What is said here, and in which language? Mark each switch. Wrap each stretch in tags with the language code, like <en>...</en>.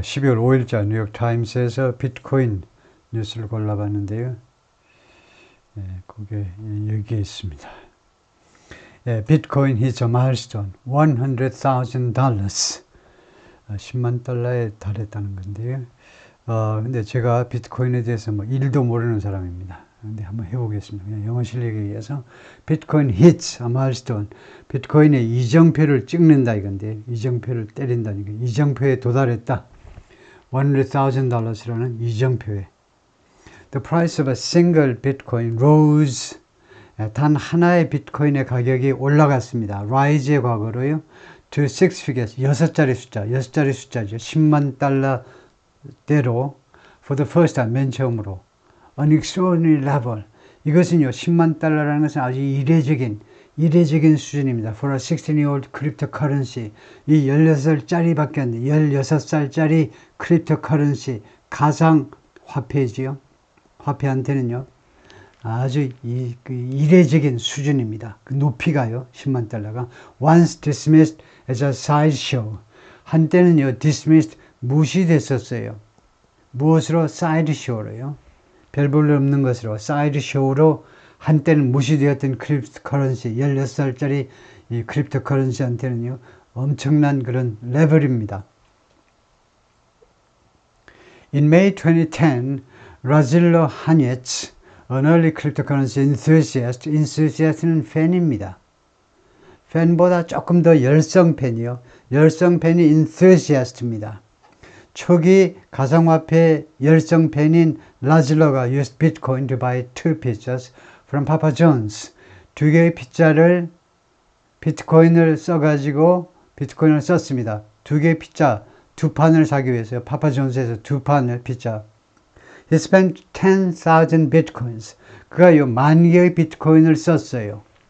<ko>12월 5일자 뉴욕타임스에서 비트코인 뉴스를 골라봤는데요. 예, 그게 여기에 있습니다.</ko> <en>예, 비트코인 hits a milestone, $100,000.</en> <ko>10만 달러에 달했다는 건데요. 근데 제가 비트코인에 대해서 뭐 1도 모르는 사람입니다. 근데 한번 해보겠습니다. 그냥 영어 실력에 의해서.</ko> <en>비트코인 hits a milestone.</en> <ko>비트코인의 이정표를 찍는다 이건데, 이정표를 때린다니까. 이정표에 도달했다. $100,000라는 이정표에.</ko> <en>The price of a single Bitcoin rose.</en> <ko>단 하나의 비트코인의 가격이 올라갔습니다. rise의 과거로요.</ko> <en>to six figures,</en> <ko>6자리 숫자죠. 10만 달러대로</ko> <en>for the first time,</en> <ko>맨 처음으로.</ko> <en>An extraordinary level.</en> <ko>이것은요, 10만 달러라는 것은 아주 이례적인 수준입니다.</ko> <en>For a 16-year-old cryptocurrency.</en> <ko>이 16살짜리밖에 안 돼. 16살짜리 크립토커런시, 가상 화폐지요. 화폐한테는요, 아주 이례적인 수준입니다. 그 높이가요, 10만 달러가.</ko> <en>Once dismissed as a sideshow.</en> <ko>한때는요, dismissed, 무시됐었어요. 무엇으로? sideshow로요. 별 볼 일 없는 것으로, sideshow로 한때는 무시되었던 크립토커런시, 16살짜리 이 크립토커런시한테는요, 엄청난 그런 레벨입니다.</ko> <en>In May 2010, Razilo Hanets, an early cryptocurrency enthusiast는</en> <ko>팬입니다. 팬보다 조금 더 열성팬이요. 열성팬이 enthusiast입니다. 초기 가상화폐 열성팬인 라질로가</ko> <en>used Bitcoin to buy 2 pizzas from Papa John's.</en> <ko>2개의 피자를 비트코인을 써가지고 비트코인을 썼습니다. 2개의 피자, 2판을 사기 위해서요. 파파존스에서 2판을 피자.</ko> <en>He spent 10,000 bitcoins.</en> <ko>그가 요 10,000개의 비트코인을 썼어요.</ko>